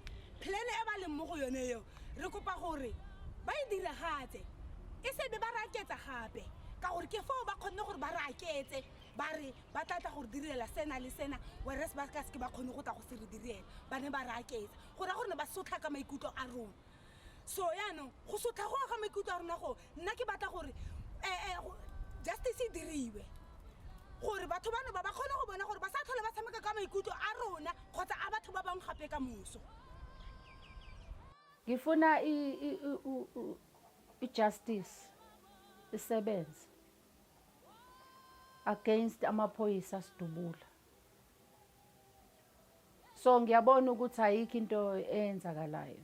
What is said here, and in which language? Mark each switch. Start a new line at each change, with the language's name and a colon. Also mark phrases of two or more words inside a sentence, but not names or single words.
Tswana: Plan e ba leng mo go yone eo re kopa gore ba e diragatse e se be ba raketsa gape ka gore ke foo ba kgonne gore ba raketse ba re ba tlatla gore direla sena le sena, whereas ba ka se ba kgone go tla go se re direla ba ne ba raketsa gore gore ba sotla ka maikutlo a rona. So yaanong go sotla go ga maikutlo a rona go nna ke batla gore justice e diriwe gore batho bano ba kgone go bona gore ba sa tlhole ba tshameka ka maikutlo a rona kgotsa a batho ba bang gape ka moso.
Zulu: Ngifuna i-justice isebenze against amaphoyisa sidubula. So ngiyabona ukuthi ayikho into eyenzakalayo.